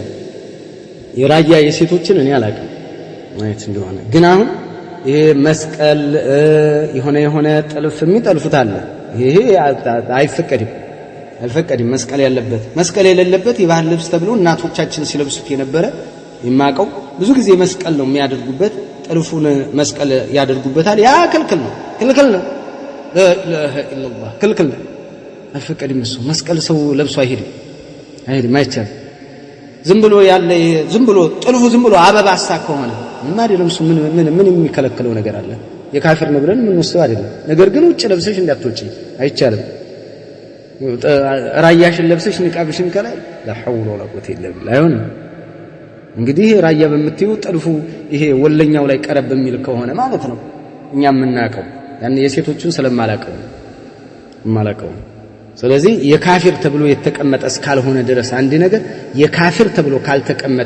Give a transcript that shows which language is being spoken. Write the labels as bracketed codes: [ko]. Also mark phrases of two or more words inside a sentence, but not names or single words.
[am] የራያ የሴቶችን እኔ አላውቅም ማለት እንደሆነ ግን አሁን ይሄ መስቀል የሆነ ጥልፍ የሚጠልፉት አለ። ይሄ አይፈቀድም። መስቀል ያለበት መስቀል የሌለበት የባህል ልብስ ተብሎ እናቶቻችን ሲለብሱት የነበረ የማቀው ብዙ ጊዜ መስቀል ነው የሚያደርጉበት፣ ጥልፉን መስቀል ያደርጉበታል። ያ ክልክል ነው [ar] لا اله الا الله [am] ክልክል ነው። አይፈቀድም። እሱ መስቀል ሰው ለብሶ አይሄድም አይቻልም። ዝም ብሎ ያለ ዝም ብሎ ጥልፉ ዝም ብሎ አበባ አሳክ ከሆነ ምን አይደለም። እሱ ምን የሚከለክለው ነገር አለ? የካፊር ነው ብለን ምን ወስደው አይደለም። ነገር ግን ውጭ ለብሰሽ እንዳትወጪ አይቻልም። ራያሽን ለብሰሽ ንቃብሽን ከላይ [ar] لا حول ولا قوه الا بالله [am] አይሆንም። እንግዲህ ራያ በምትዩ ጥልፉ ይሄ ወለኛው ላይ ቀረብ በሚል ከሆነ ማለት ነው እኛ የምናቀው ያን የሴቶቹን ስለማላቀው። ስለዚህ የካፊር ተብሎ የተቀመጠ እስካልሆነ ድረስ አንድ ነገር የካፊር ተብሎ ካልተቀመጠ